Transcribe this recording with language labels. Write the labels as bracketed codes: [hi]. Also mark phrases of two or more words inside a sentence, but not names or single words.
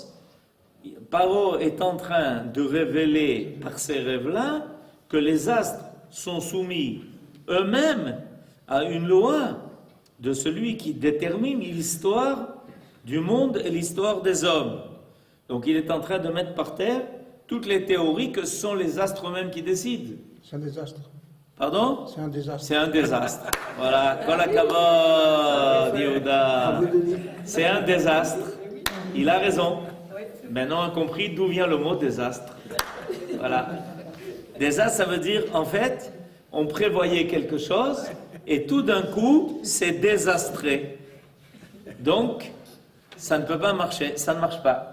[fr] Paro est en train de révéler par ces rêves-là que les astres sont soumis eux-mêmes à une loi de celui qui détermine l'histoire du monde et l'histoire des hommes. Donc il est en train de mettre par terre toutes les théories que ce sont les astres eux-mêmes qui décident. C'est un désastre. Pardon? C'est un désastre. C'est un désastre. Voilà. [he] כל הכבוד, [fr] Yehuda. C'est un désastre. Il a raison. Maintenant, on a compris d'où vient le mot désastre. Voilà. Désastre, ça veut dire, en fait, on prévoyait quelque chose et tout d'un coup, c'est désastré. Donc, ça ne peut pas marcher, ça ne marche pas.